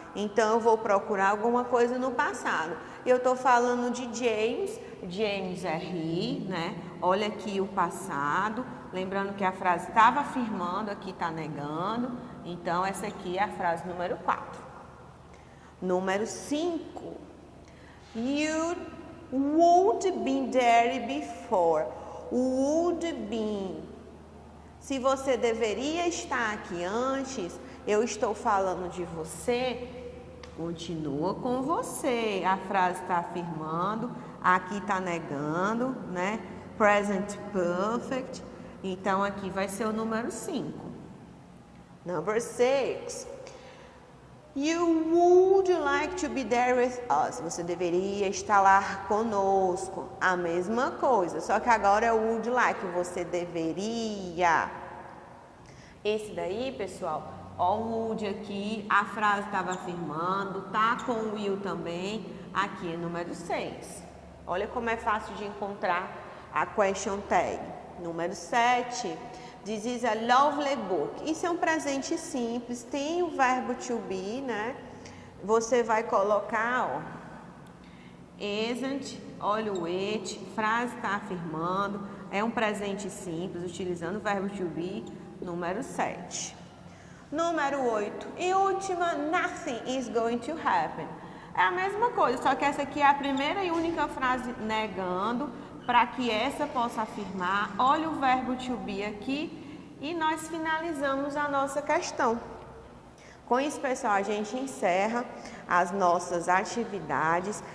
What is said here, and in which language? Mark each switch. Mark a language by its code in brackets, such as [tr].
[pt] Então, eu vou procurar alguma coisa no passado. Eu estou falando de James. James é he, né? Olha aqui o passado. Lembrando que a frase estava afirmando, aqui está negando. Então, essa aqui é a frase número 4. Número 5. [en] You would be there before. Would be. [pt] Se você deveria estar aqui antes, eu estou falando de você, continua com você. A frase está afirmando, aqui está negando, né? Present perfect. Então, aqui vai ser o número 5. [en] Number 6. You would like to be there with us. [pt] Você deveria estar lá conosco. A mesma coisa, só que agora é o would like. Você deveria. Esse daí, pessoal, ó, o would aqui, a frase estava afirmando, tá com o will também. Aqui é número 6. Olha como é fácil de encontrar a question tag. Número 7. [en] This is a lovely book. [pt] Isso é um presente simples, tem o verbo to be, né? Você vai colocar, ó, isn't, olha o it, frase está afirmando, é um presente simples, utilizando o verbo to be, número 7. Número 8. E última, [en] nothing is going to happen. [pt] É a mesma coisa, só que essa aqui é a primeira e única frase negando, para que essa possa afirmar. Olha o verbo to be aqui e nós finalizamos a nossa questão. Com isso, pessoal, a gente encerra as nossas atividades.